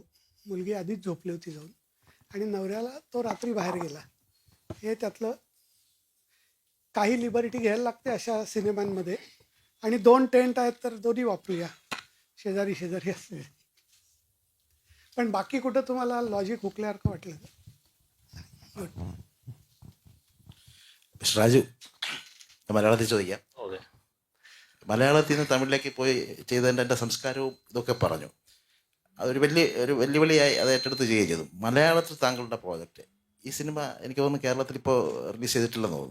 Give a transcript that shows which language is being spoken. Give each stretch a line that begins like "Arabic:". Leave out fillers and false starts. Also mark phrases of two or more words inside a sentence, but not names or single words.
Marathi: मुलगी आधीच झोपली होती जाऊन, आणि नवऱ्याला तो रात्री बाहेर गेला. हे त्यातलं काही लिबर्टी घ्यायला लागते अशा सिनेमांमध्ये. आणि 2 टेंट आहेत तर दोन्ही वापरूया, शेजारी शेजारी असते. पण बाकी कुठं तुम्हाला लॉजिक हुकल्यासारखं वाटलं?
Malayalam: രാജു, മലയാളത്തിൽ ചോദിക്കാം. ഓക്കെ. മലയാളത്തിൽ നിന്ന് തമിഴിലേക്ക് പോയി ചെയ്തതിൻ്റെ എൻ്റെ സംസ്കാരവും ഇതൊക്കെ പറഞ്ഞു. അതൊരു വെല്ലുവിളിയായി അത് ഏറ്റെടുത്ത് ചെയ്യുകയും ചെയ്തു. മലയാളത്തിൽ താങ്കളുടെ പ്രോജക്റ്റ്, ഈ സിനിമ എനിക്ക് തോന്നുന്നു കേരളത്തിൽ ഇപ്പോൾ റിലീസ് ചെയ്തിട്ടില്ലെന്ന് തോന്നുന്നു.